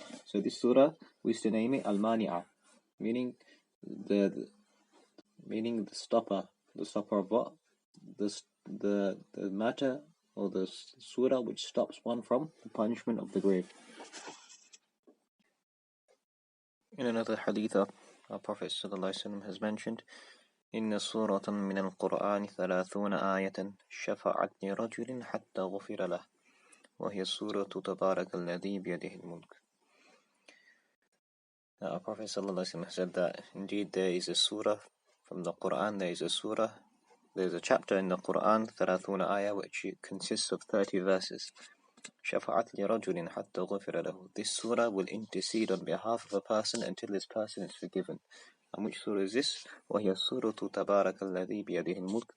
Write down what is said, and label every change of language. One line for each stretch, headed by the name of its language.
English: So this surah we used to name it al-Mani'ah, meaning the stopper. The stopper of what? The matter or the surah which stops one from the punishment of the grave. In another hadith, our Prophet ﷺ has mentioned,
Arabic: إن سورة من القرآن 30 آية شفعت لرجل حتى غفر له وهي سورة تبارك الذي بيده الملك.
English: Our Prophet ﷺ said that indeed there is a surah from the Quran, there is a chapter in the Quran, 30 ayah, which consists of 30 verses.
Arabic: شفعت لرجل حتى غفر له.
English: This surah will intercede on behalf of a person until this person is forgiven. And which surah is this?
Arabic: وهي سورة تبارك الذي بيده الملك.